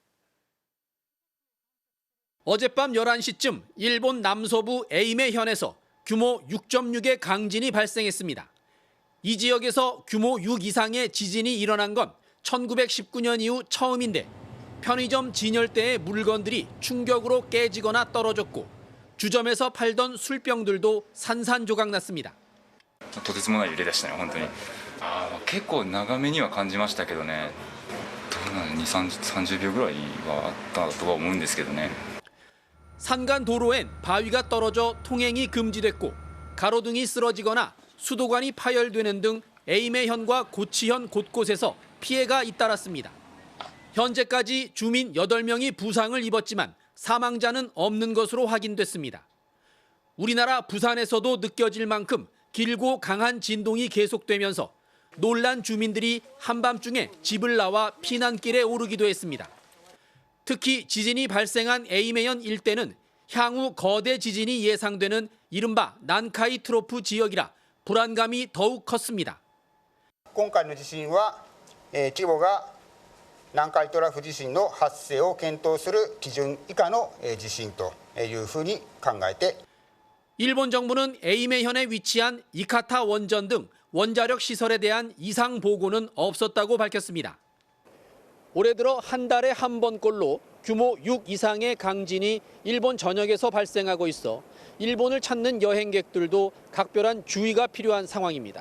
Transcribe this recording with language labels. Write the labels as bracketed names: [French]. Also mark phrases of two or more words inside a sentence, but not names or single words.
[Korean] 어젯밤 11시쯤 일본 남서부 에이메현에서 규모 6.6의 강진이 발생했습니다. 이 지역에서 규모 6 이상의 지진이 일어난 건 1919년 이후 처음인데 편의점 진열대의 물건들이 충격으로 깨지거나 떨어졌고 주점에서 팔던 술병들도 산산조각 났습니다. [Japanese] とてつもない揺れでしたね、本当に。結構長めには感じましたけどね。どうなの、30秒ぐらいはあったとは思うんですけどね。 [Korean] 산간 도로엔 바위가 떨어져 통행이 금지됐고 가로등이 쓰러지거나 수도관이 파열되는 등 에이메현과 고치현 곳곳에서 피해가 잇따랐습니다. 현재까지 주민 8명이 부상을 입었지만 사망자는 없는 것으로 확인됐습니다. 우리나라 부산에서도 느껴질 만큼 길고 강한 진동이 계속되면서 놀란 주민들이 한밤중에 집을 나와 피난길에 오르기도 했습니다. 특히 지진이 발생한 에이메현 일대는 향후 거대 지진이 예상되는 이른바 난카이 트로프 지역이라 불안감이 더욱 컸습니다. [Japanese] 今回の地震は規模が南海トラフ地震の発生を検討する基準以下の地震というふうに考えて [Korean] 일본 정부는 에이메현에 위치한 이카타 원전 등 원자력 시설에 대한 이상 보고는 없었다고 밝혔습니다. 올해 들어 한 달에 한 번꼴로 규모 6 이상의 강진이 일본 전역에서 발생하고 있어 일본을 찾는 여행객들도 각별한 주의가 필요한 상황입니다.